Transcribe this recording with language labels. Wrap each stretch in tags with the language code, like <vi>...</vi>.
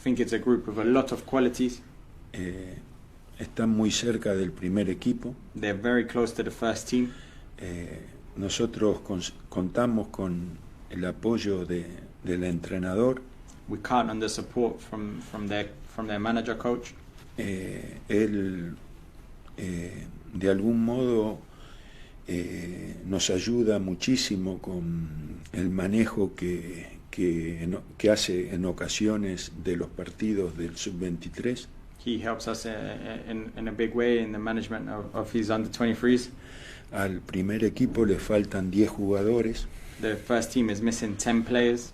<en>think it's a group with a lot of qualities.</en> <es>Están muy cerca del primer equipo.</es> <en>They're very close to the first team.</en> <es>Nosotros contamos con el apoyo del entrenador.</es> <en>We count on the support from their manager coach.</en> <es>Él de algún modo nos ayuda muchísimo con el manejo que hace en ocasiones de los partidos del sub-23.</es> <en>He helps us in a big way in the management of his under-23s.</en> <es>Al primer equipo le faltan 10 jugadores.</es> <en>The first team is missing 10 players.</en>